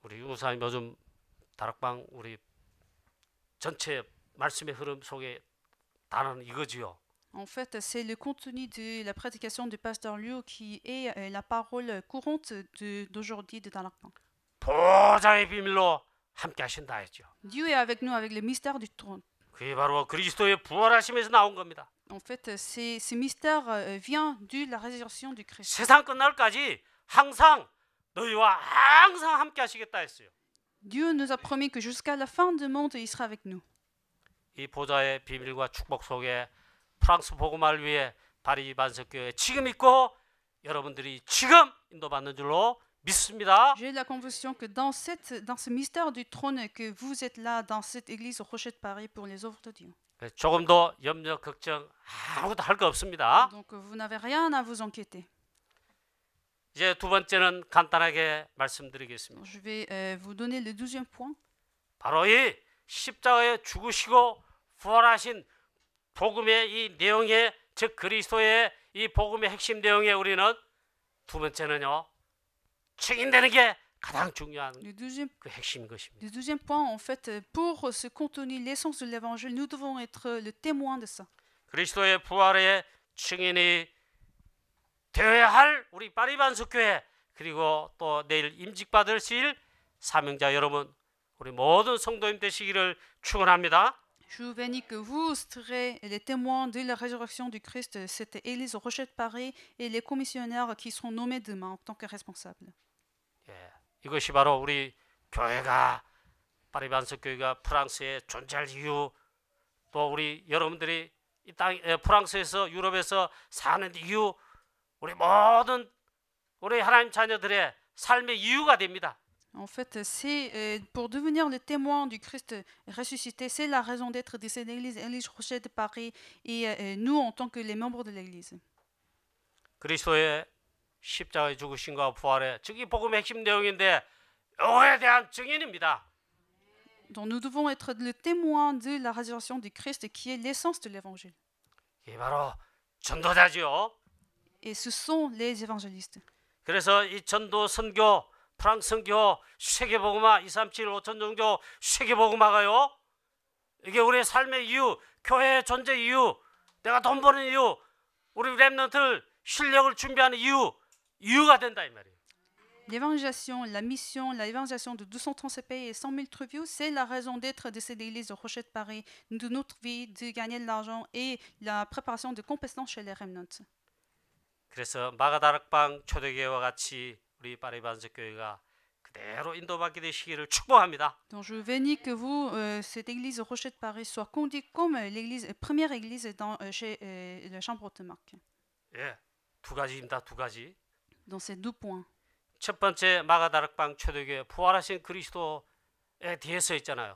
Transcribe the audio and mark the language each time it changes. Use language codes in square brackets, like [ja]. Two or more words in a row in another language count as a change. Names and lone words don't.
[ko] 우리 유무사님 요즘 다락방 우리 전체 말씀의 흐름 속에 단어는 이거지요. [fr] En fait, c'est le contenu de la prédication du pasteur Liu qui est la parole courante d'aujourd'hui de Darakpan. [ko] 보좌의 비밀로 함께 하신다 했죠. [fr] Dieu est avec nous avec le mystère du trône. [ko] 그게 바로 그리스도의 부활하심에서 나온 겁니다. [fr] En fait, ce mystère vient de la résurrection du Christ. [ko] 세상 끝날까지 항상 너희와 항상 함께 하시겠다 했어요. [fr] Dieu nous a promis que jusqu'à la fin du monde, il sera avec nous. [ko] 이 보좌의 비밀과 축복 속에 프랑스 복음화를 위해 파리 반석교회 지금 있고 여러분들이 지금 인도받는 줄로 믿습니다. [fr] J'ai la conviction que dans ce mystère du trône, que vous êtes là dans cette église au Rocher de Paris pour les œuvres de Dieu. [ko] 조금 더 염려 걱정 아무것도 할 거 없습니다. [fr] Donc vous n'avez rien à vous inquiéter. [ko] 이제 두 번째는 간단하게 말씀드리겠습니다. [fr] Je vais vous donner le 12e point. [ko] 바로 이 십자가에 죽으시고 부활하신 복음의 이 내용에, 즉 그리스도의 이 복음의 핵심 내용에 우리는 두 번째는요, 증인되는 게 가장 중요한 그 핵심인 것입니다. [fr] Le deuxième point, en fait, pour ce contenu, l'essence de l'évangile, nous devons être le témoin de ça. [ko] 그리스도의 부활의 증인이 되어야 할 우리 파리반석교회, 그리고 또 내일 임직받으실 사명자 여러분, 우리 모든 성도님 되시기를 축원합니다. [fr] Je vous bénis que vous serez les témoins de la résurrection du Christ, cette église au Rocher de Paris, et les commissionnaires qui seront nommés demain en tant que responsables. [ko] 예, 이것이 바로 우리 교회가, 파리반석교회가 프랑스에 존재할 이유, 또 우리 여러분들이 이 땅 프랑스에서 유럽에서 사는 이유, 우리 모든 우리 하나님 자녀들의 삶의 이유가 됩니다. [fr] En fait, c'est pour devenir le témoin du Christ ressuscité, c'est la raison d'être de cette église, l'église Rocher de Paris, et nous en tant que les membres de l'église. [ko] 그리스도의 십자가의 죽으심과 부활의, 즉 이 복음의 핵심 내용인데 이거에 대한 증인입니다. [fr] Donc nous devons être le témoin de la résurrection du Christ qui est l'essence de l'évangile. [ko] 이게 바로 전도자지요. [fr] Et ce sont les évangélistes. [ko] 그래서 이 전도 선교, 프랑스 선교, 세계복음화, 237 5천 종교 세계복음화가요, 이게 우리의 삶의 이유, 교회의 존재 이유, 내가 돈 버는 이유, 우리 렘넌트를 실력을 준비하는 이유가 된다 이 말이에요. [fr] L'évangélisation, la mission, l'évangélisation de 230 CPI et 100 000 tribus, c'est la raison d'être de cette église au Rocher de Paris, de notre vie, de gagner de l'argent et la préparation de compétences chez les remnants. [ko] 그래서 마가다락방 초대교회와 같이 우리 파리반석교회가 그대로 인도받게 되시기를 축복합니다. [fr] Donc je bénis que vous, cette église au Rocher de Paris, soit conduite comme l'église, première église chez la chambre haute marque. [ko] 예, 두 가지입니다. 두 가지. [fr] Dans ces deux points. [ko] 첫 번째 마가다락방 초대교회 부활하신 그리스도에 대해서 있잖아요.